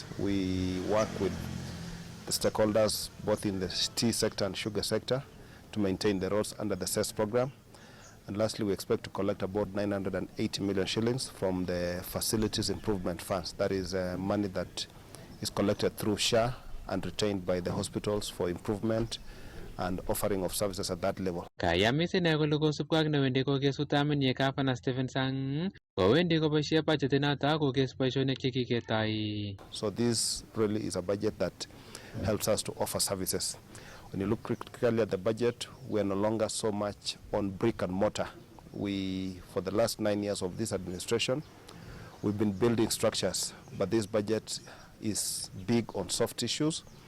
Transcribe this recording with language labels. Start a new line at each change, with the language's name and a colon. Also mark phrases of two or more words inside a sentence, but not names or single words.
English: We work with the stakeholders both in the tea sector and sugar sector to maintain the roads under the CES program. And lastly, we expect to collect about 980 million shillings from the facilities improvement funds. That is money that is collected through SHA and retained by the hospitals for improvement and offering of services at that level.
Kalenjin: Kayamis ine kole kosubkei ak newendi kokesu taminyi Gavana Stephen Sang kowendi koboisie budget inoto kokes boisionik chekiketoi.
English: So this really is a budget that helps us to offer services. When you look critically at the budget, we are no longer so much on brick and mortar. For the last 9 years of this administration, we've been building structures, but this budget is big on soft issues.